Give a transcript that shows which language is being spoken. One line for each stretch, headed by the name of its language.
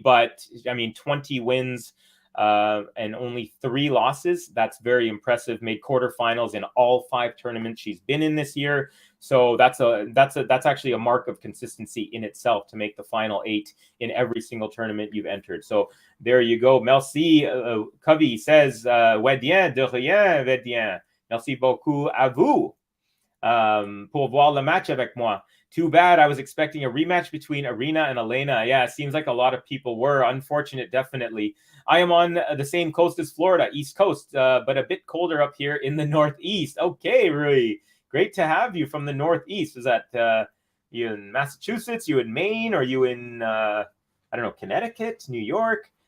English: But, 20 wins and only 3 losses, that's very impressive. Made quarterfinals in all 5 tournaments she's been in this year. So that's actually a mark of consistency in itself, to make the final 8 in every single tournament you've entered. So there you go. Merci. Covey says,
French: ouais bien, de rien, ouais bien. Merci beaucoup à vous pour voir le match avec moi.
English: Too bad. I was expecting a rematch between Aryna and Elena. Yeah, it seems like a lot of people were. Unfortunate, definitely. I am on the same coast as Florida, East Coast, but a bit colder up here in the Northeast. Okay, Rui. Great to have you from the Northeast. Is that you in Massachusetts, you in Maine, or you in, I don't know, Connecticut, New York?